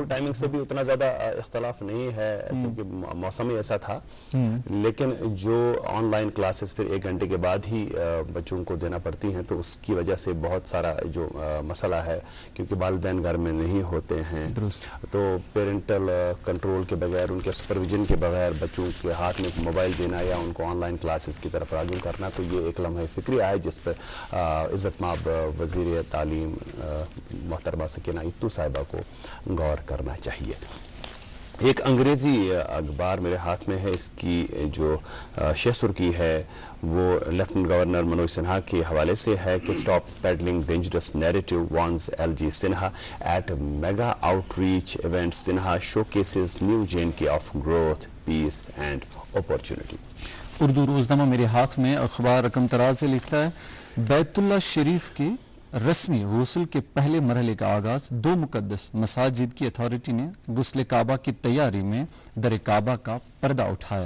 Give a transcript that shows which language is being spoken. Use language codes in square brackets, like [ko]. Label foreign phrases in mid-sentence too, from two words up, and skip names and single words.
[en] school timing [ur] سے بھی اتنا زیادہ اختلاف نہیں ہے کیونکہ موسم ہی ایسا تھا، لیکن جو [en] online classes [ur] پھر 1 گھنٹے کے بعد ہی بچوں کو دینا پڑتی ہیں، تو اس کی وجہ سے بہت سارا جو مسئلہ ہے، کیونکہ والدین گھر میں نہیں ہوتے ہیں، تو [en] parental control [ur] کے بغیر، ان کے سپرویژن کے بغیر بچوں کے ہاتھ میں موبائل دینا یا ان کو [en] online classes [ur] کی طرف راغب کرنا، تو یہ ایک لمحہ فکری ہے جس پر عزت مآب وزیر تعلیم محترمہ سکینہ اتو صاحبہ کو غور کرنا چاہیے۔ ایک انگریزی اخبار میرے ہاتھ میں ہے، اس کی جو شہ سرخی ہے وہ [en] Lieutenant Governor [ur] منوج سنہا کے حوالے سے ہے کہ [en] stop peddling dangerous narrative warns LG Sinha at mega outreach event, Sinha showcases new JNK of growth peace and opportunity. [ur] اردو روزنامہ میرے ہاتھ میں اخبار رقم تراز سے لکھتا ہے بیت اللہ شریف کے رسمی غسل کے پہلے مرحلے کا آغاز، 2 مقدس مساجد کی اتھارٹی نے غسل کعبہ کی تیاری میں در کعبہ کا پردہ اٹھایا۔